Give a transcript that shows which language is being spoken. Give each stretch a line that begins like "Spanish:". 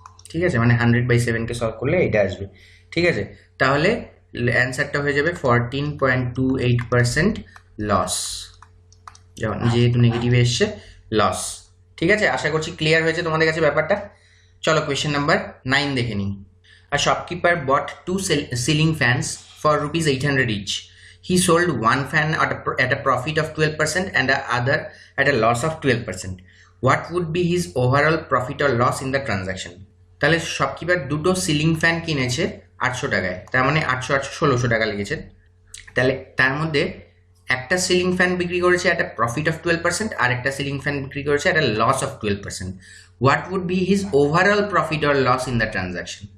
Bangla: ঠিক আছে, মানে 100/7কে সলভ করলে এটা আসবে। ঠিক আছে, তাহলে অ্যান্সারটা হয়ে যাবে 14.28% লস, যেহেতু নেগেটিভে এসছে লস। ঠিক আছে, আশা করছি ক্লিয়ার হয়েছে তোমাদের কাছে ব্যাপারটা। চলো কোয়েশ্চেন নাম্বার 9 দেখে নিই।
English: A shopkeeper bought 2 ceiling fans for rupees 800 each. He sold one fan at a profit of 12% and the other at a loss of 12%. What would be his overall profit or loss in the transaction?
Bangla: তাহলে shopkeeper দুটো ceiling fan কিনেছে 800 টাকায়, তার মানে 800 1600 টাকা লেগেছে। তাহলে তার মধ্যে একটা সিলিং ফ্যান বিক্রি করেছে
English: at a profit of 12%
Bangla: আর একটা সিলিং ফ্যান বিক্রি করেছে
English: at a loss of 12%. What would be his overall profit or loss in the transaction?